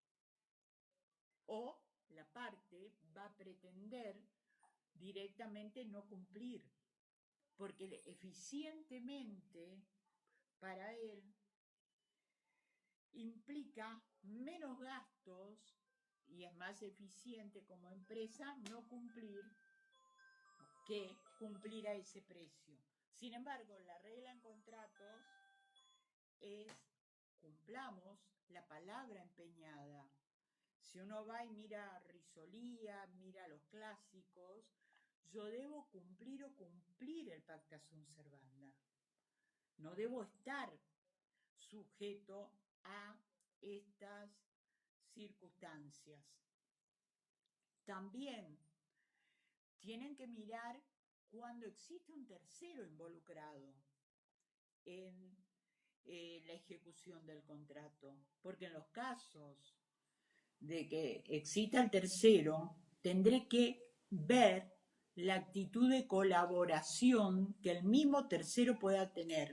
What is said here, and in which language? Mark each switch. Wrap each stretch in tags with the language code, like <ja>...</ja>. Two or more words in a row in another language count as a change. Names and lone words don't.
<es>o la parte va a pretender directamente no cumplir, porque eficientemente para él implica menos gastos y es más eficiente como empresa no cumplir que cumplir a ese precio. Sin embargo, la regla en contratos es cumplamos la palabra empeñada. Si uno va y mira Risolía, mira los clásicos, yo debo cumplir o cumplir el</es> <la>pacta sunt servanda.</la> <es>No debo estar sujeto a estas circunstancias. También tienen que mirar cuando existe un tercero involucrado en la ejecución del contrato, porque en los casos de que exista el tercero, tendré que ver la actitud de colaboración que el mismo tercero pueda tener.</es>